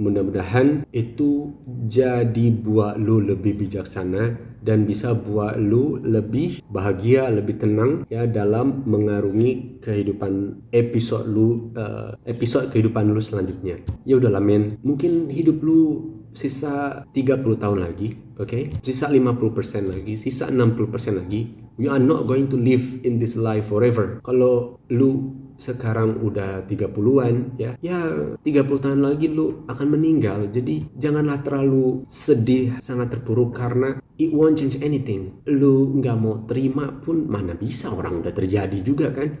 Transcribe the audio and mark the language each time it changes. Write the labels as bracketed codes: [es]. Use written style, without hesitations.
[id] Mudah-mudahan itu jadi buat lu lebih bijaksana dan bisa buat lu lebih bahagia, lebih tenang, ya, dalam mengarungi kehidupan episode kehidupan lu selanjutnya. Ya udahlah men, mungkin hidup lu sisa 30 tahun lagi, okay? Sisa 50% lagi, sisa 60% lagi. [en] We are not going to live in this life forever. [id] Kalau lu sekarang udah 30-an, ya 30 tahun lagi lu akan meninggal. Jadi janganlah terlalu sedih, sangat terpuruk, karena [en] it won't change anything. [id] Lu nggak mau terima pun mana bisa, orang udah terjadi juga kan.